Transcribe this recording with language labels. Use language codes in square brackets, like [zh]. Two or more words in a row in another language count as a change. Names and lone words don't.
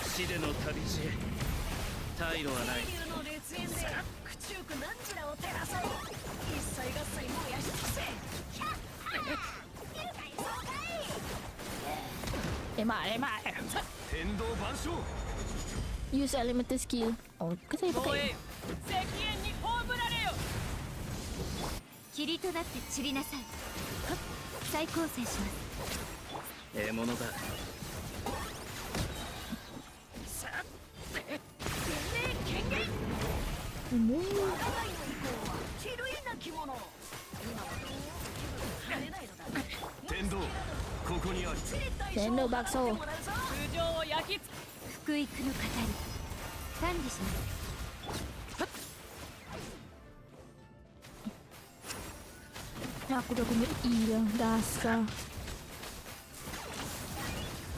[ms] Emak. [en] Use elemental skill. [ms] Kan saya pakai. [ja] 霧となって散りなさい。再構成します。獲物だ。天道、ここにある。天道爆走。福育の語り。管理します。 [ms] Aku dah guna E dah. Dasar.